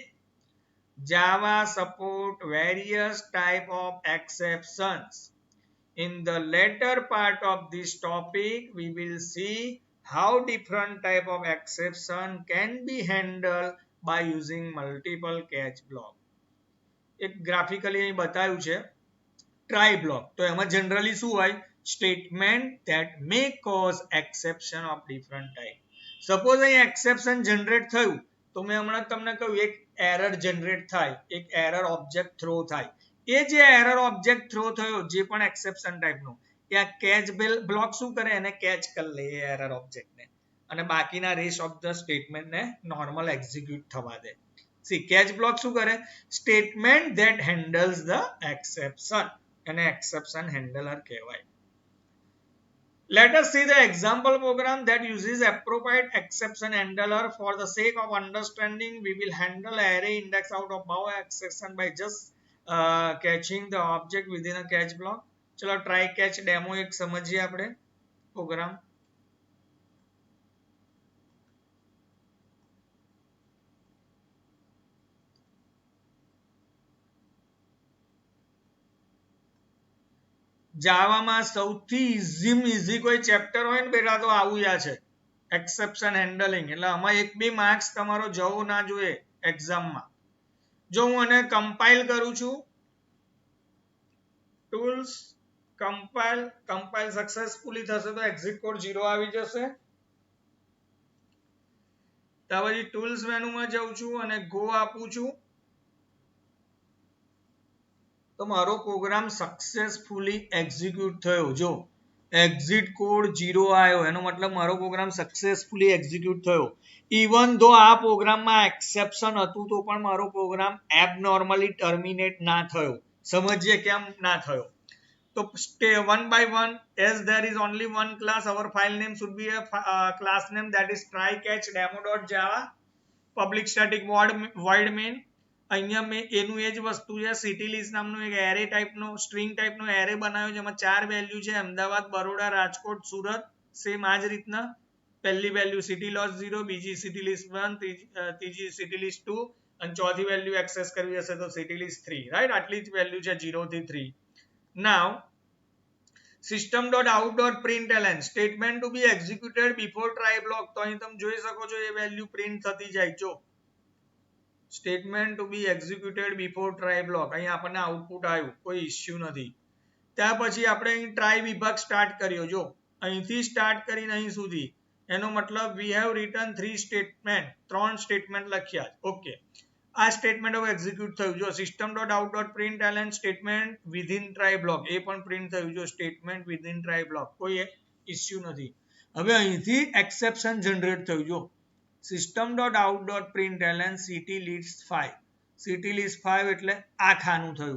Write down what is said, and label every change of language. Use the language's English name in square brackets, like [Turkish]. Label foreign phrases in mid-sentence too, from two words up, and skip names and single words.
[English] Java support various type of exceptions. In the later part of this topic, we will see how different type of exception can be handled by using multiple catch block. [Gujarati] એક ગ્રાફિકલી અહીં બતાવ્યું છે [English] try block. [Gujarati] તો એમાં generally શું હોય? [English] Statement that may cause exception of different type. [Gujarati] Suppose અહીં [English] exception generate [Gujarati] થયું તો મેં હમણાં તમને કહ્યું એક [English] error generate [Gujarati] થાય, એક [English] error object throw [Gujarati] થાય. એ જે [English] error object throw [Gujarati] થયો જે પણ [English] exception type [Gujarati] નો એ આ [English] catch block [Gujarati] શું કરે? એને catch કરી લે એ [English] error object [Gujarati] ને અને બાકીના [English] rest of the statement [Gujarati] ને normal execute થવા દે. See, [English] catch block [Gujarati] શું કરે? [English] Statement that handles the exception. [Gujarati] એને [English] exception handler [Gujarati] કહેવાય. [English] Let us see the example program that uses appropriate exception handler. For the sake of understanding, we will handle array index out of bound exception by just catching the object within a catch block. [Hindi] चलो [English] try catch demo [Hindi] एक समझिए આપણે program. [Gujarati] જાવા માં સૌથી easy કોઈ ચેપ્ટર હોય ને બેટા તો આવું જ છે [English] exception handling. [Gujarati] એટલે આમાં એક બી માર્ક્સ તમારો જવો ના જોઈએ એક્ઝામ માં. જો હું આને કમ્પાઇલ કરું છું, [English] tools compile successfully [Gujarati] થશે તો [English] exit code 0 [Gujarati] આવી જશે. ત્યાર પછી tools મેનુ માં જાઉં છું અને go આપું છું તો મારો પ્રોગ્રામ [English] successfully execute [Gujarati] થયો. જો [English] exit code 0 [Gujarati] આવ્યો એનો મતલબ મારો પ્રોગ્રામ [English] successfully execute [Gujarati] થયો. [English] even though [Gujarati] આ પ્રોગ્રામમાં એક્સેપ્શન હતું તો પણ મારો પ્રોગ્રામ [English] abnormally terminate [Gujarati] ના થયો. સમજીએ કેમ ના થયો? [English] તો one by one, as there is only one class, our file name should be a class name that is trycatchdemo.java, public static void main. [Gujarati] અહીંયા મેં એનું એ જ વસ્તુ છે સિટીલિસ્ટ નામનો એક એરે ટાઈપનો સ્ટ્રિંગ ટાઈપનો એરે બનાવ્યો જેમાં 4 વેલ્યુ છે અમદાવાદ, બરોડા, રાજકોટ, સુરત. સેમ આ જ રીતના પહેલી વેલ્યુ સિટી લોસ 0, બીજી સિટી લિસ્ટ 1, ત્રીજી સિટી લિસ્ટ 2 અને ચોથી વેલ્યુ એક્સેસ કરવી હશે તો સિટી લિસ્ટ 3, રાઈટ? આટલી જ વેલ્યુ છે 0 થી 3. [English] નાઉ system.out.println statement to be executed before try block. [Gujarati] તો અહીં તમે જોઈ શકો છો એ વેલ્યુ પ્રિન્ટ થતી જાય. જો [English] statement to be executed before try block [Gujarati] અહીં આપણને આઉટપુટ આવ્યું, કોઈ ઇશ્યુ નથી. ત્યાર પછી આપણે અહીં ટ્રાય વિભાગ સ્ટાર્ટ કર્યો. જો અહીંથી સ્ટાર્ટ કરીને અહીં સુધી એનો મતલબ [English] we have written 3 statement, [Gujarati] 3 સ્ટેટમેન્ટ લખ્યા. ઓકે, આ સ્ટેટમેન્ટ હવે એક્ઝિક્યુટ થયું. જો [English] system dot out dot println statement within try block [Gujarati] એ પણ પ્રિન્ટ થયું. જો [English] statement within try block [Gujarati] કોઈ ઇસ્યુ નથી. હવે અહીંથી [English] exception generate [Gujarati] થયું. જો [English] system dot out dot println city list 5 city list 5 [Gujarati] સિટી લિસ્ટ 5 એટલે આ ખાનું થયું.